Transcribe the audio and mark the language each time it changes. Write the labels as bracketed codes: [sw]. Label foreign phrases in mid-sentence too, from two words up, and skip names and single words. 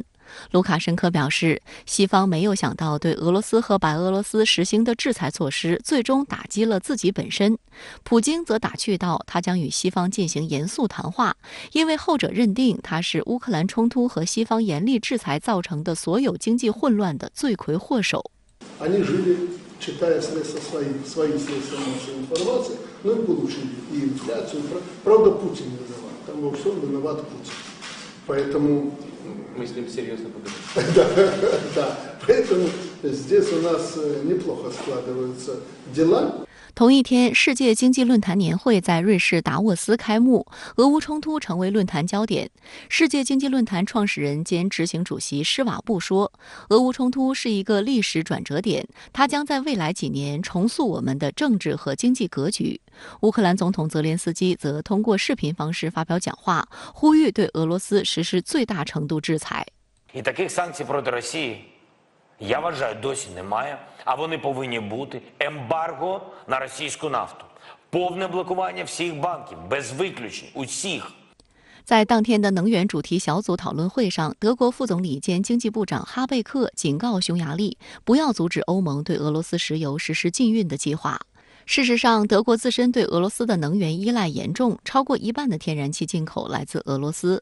[zh] 卢卡申科表示，西方没有想到对俄罗斯和白俄罗斯实行的制裁措施最终打击了自己本身。普京则打趣道，他将与西方进行严肃谈话，因为后者认定他是乌克兰冲突和西方严厉制裁造成的所有经济混乱的罪魁祸首。 [ru] читая средства свои средства массовой информации, и получили и инфляцию. Правда, Путин виноват. Там во всем виноват Путин. Поэтому... Мы с ним серьезно поговорим. Да. Поэтому здесь у нас неплохо складываются дела. [zh] 同一天，世界经济论坛年会在瑞士达沃斯开幕，俄乌冲突成为论坛焦点。世界经济论坛创始人兼执行主席施瓦布说，俄乌冲突是一个历史转折点，它将在未来几年重塑我们的政治和经济格局。乌克兰总统泽连斯基则通过视频方式发表讲话，呼吁对俄罗斯实施最大程度制裁。 [uk] Я вважаю, досі немає, а вони повинні бути. Ембарго на російську нафту. Повне блокування всіх банків, без виключень, усіх. [zh] 在当天的能源主题小组讨论会上，德国副总理兼经济部长哈贝克警告匈牙利，不要阻止欧盟对俄罗斯石油实施禁运的计划。事实上，德国自身对俄罗斯的能源依赖严重，超过1半的天然气进口来自俄罗斯。